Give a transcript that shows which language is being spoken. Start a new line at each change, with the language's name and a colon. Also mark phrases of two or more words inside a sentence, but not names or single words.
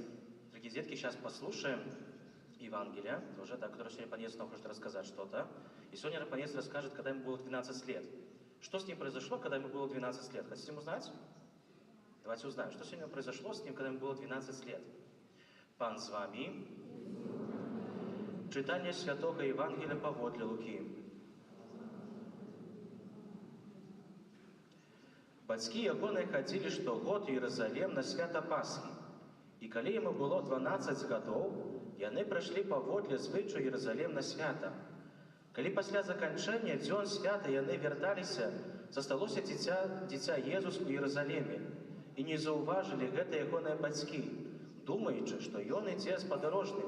Russian: Дорогие детки, сейчас послушаем Евангелие, тоже, да, которое сегодня Панец нам хочет рассказать что-то. И сегодня Панец расскажет, когда ему было 12 лет. Что с ним произошло, когда ему было 12 лет? Хотите узнать? Давайте узнаем, что сегодня произошло с ним, когда ему было 12 лет. Пан с вами. Читание Святого Евангелия паводле Луки.
Belarusian: Бацькі ягоныя хадзілі штогод у Іерусалім на свята Пасхі. І калі яму было 12 гадоў, яны прыйшлі паводле звычаю Іерусалім на свята. Калі пасля заканчэння дзён свята яны вярталіся, засталося дзіця Езус у Іерусаліме, і не заўважылі гэта ягоныя бацькі, думаючы, што ён ідзе з падарожнымі.